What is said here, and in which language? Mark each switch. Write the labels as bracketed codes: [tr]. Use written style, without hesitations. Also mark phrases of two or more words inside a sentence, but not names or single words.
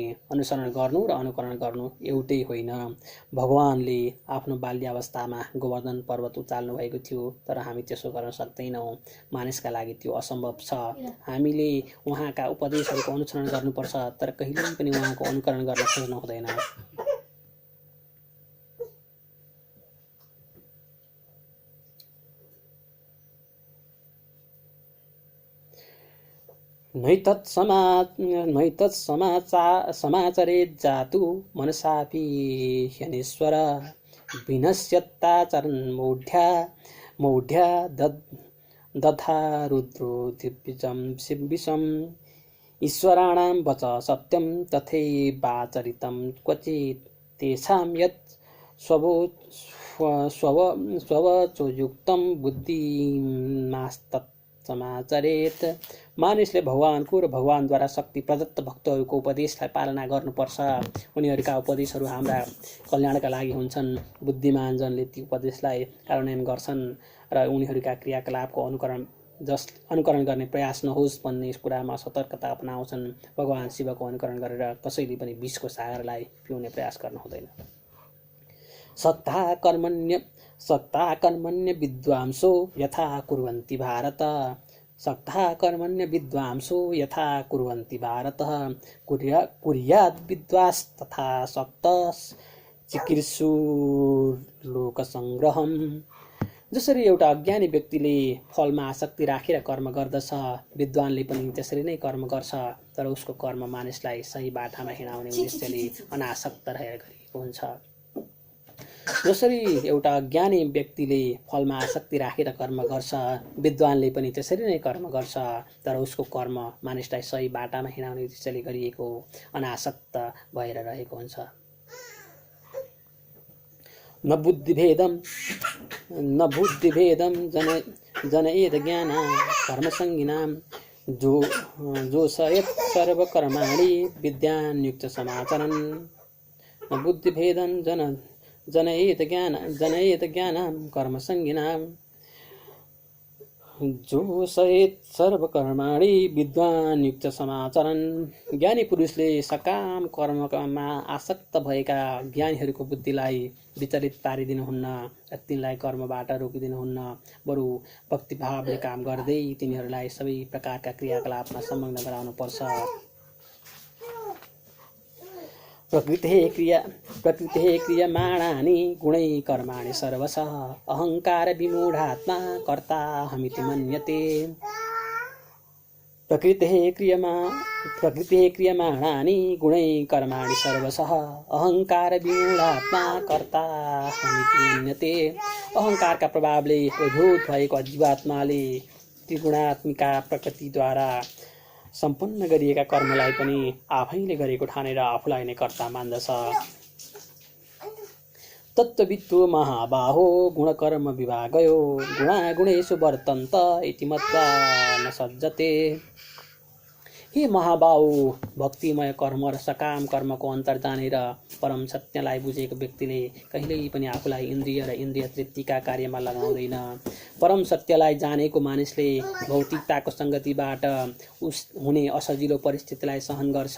[ne] अनुसरण गर्नु र अनुकरण गर्नु एउटै होइन। भगवानले आफ्नो बाल्यावस्थामा गोवर्धन पर्वत उचाल्नु भएको थियो तर हामी त्यसो गर्न सक्दैनौँ। मानिसका लागि त्यो असम्भव छ। हामीले उहाँका उपदेशहरूको अनुसरण गर्नुपर्छ तर कहिल्यै पनि उहाँको अनुकरण गर्न खोज्नु हुँदैन। [sa] नैतत् समाचरे जातु मनसापि ह्यनेश्वर विनश्यत्ताचरन् मौढ्या दधा रुद्रो दिव्यजं विषम् ईश्वराणां वच सत्यं तथैवाचरितं क्वचित् तेषां यत् स्ववचोयुक्तं बुद्धिमास्तत् समाचरेत। [ne] मानिसले भगवानको र भगवानद्वारा शक्ति प्रदत्त भक्तहरूको उपदेशलाई पालना गर्नुपर्छ। उनीहरूका उपदेशहरू हाम्रा कल्याणका लागि हुन्छन्। बुद्धिमान जनले ती उपदेशलाई कार्यान्वयन गर्छन् र उनीहरूका क्रियाकलापको अनुकरण गर्ने प्रयास नहोस् भन्ने कुरामा सतर्कता अपनाउँछन्। भगवान शिवको अनुकरण गरेर कसैले पनि विषको सागरलाई पिउने प्रयास गर्नु हुँदैन। [sa] सक्ता कर्मण्य विद्वांसो यथा कुर्वन्ति भारत। सक्ता कर्मण्य विद्वांसो यथा कुर्वन्ति भारत। कुर्याद् विद्वांस तथा सक्तः चिकीर्षुर्लोकसङ्ग्रहम्। [ne] जसरी एउटा अज्ञानी व्यक्तिले फलमा आसक्ति राखेर कर्म गर्दछ विद्वानले पनि त्यसरी नै कर्म गर्छ तर उसको कर्म मानिसलाई सही बाटामा हिँडाउने उद्देश्यले अनासक्त रहेर गरिएको हुन्छ। जसरी एउटा अज्ञानी व्यक्तिले फलमा आसक्ति राखेर कर्म गर्छ विद्वानले पनि त्यसरी नै कर्म गर्छ तर उसको कर्म मानिसलाई सही बाटामा हिँडाउने उद्देश्यले गरिएको अनासक्त भएर रहेको हुन्छ। [sa] न बुद्धिभेदम जनयेद ज्ञान कर्मसङ्गिनां जोषयेत् सर्वकर्माणि विद्यान्युक्त समाचरन्। न बुद्धिभेदं जनयेत ज्ञानं कर्मसङ्गिनां जोषयेत् सर्वकर्माणि विद्वान्युक्त समाचरन्। [ne] ज्ञानी पुरुषले सकाम कर्ममा आसक्त भएका ज्ञानीहरूको बुद्धिलाई विचलित पारिदिनुहुन्न र तिनलाई कर्मबाट रोकिदिनुहुन्न। बरु भक्तिभावले काम गर्दै तिनीहरूलाई सबै प्रकारका क्रियाकलापमा संलग्न गराउनुपर्छ। [sa] प्रकृतेः क्रियमाणानि गुणैः कर्माणि सर्वशः अहङ्कार विमूढात्मा कर्ताहमिति मन्यते। प्रकृतेः क्रियमाणानि गुणैः कर्माणि सर्वशः अहङ्कार विमूढात्मा कर्ताहमिति मन्यते। [ne] अहङ्कारका प्रभावले अभिभूत भएको जीवात्माले त्रिगुणात्मिका प्रकृतिद्वारा सम्पन्न गरिएका कर्मलाई पनि आफैले गरेको ठानेर आफूलाई नै कर्ता मान्दछ। [sa] तत्त्ववित्तो महाबाहो गुणकर्म विभागयो गुणागुणेषु वर्तन्त इति मत्वा न सज्जते। [ne] हे महाबाहु, भक्तिमय कर्म र सकाम कर्मको अन्तर जानेर परम सत्यलाई बुझेको व्यक्तिले कहिल्यै पनि आफूलाई इन्द्रिय र इन्द्रिय तृप्तिका कार्यमा लगाउँदैन। परम सत्यलाई जानेको मानिसले भौतिकताको सङ्गतिबाट हुने असजिलो परिस्थितिलाई सहन गर्छ।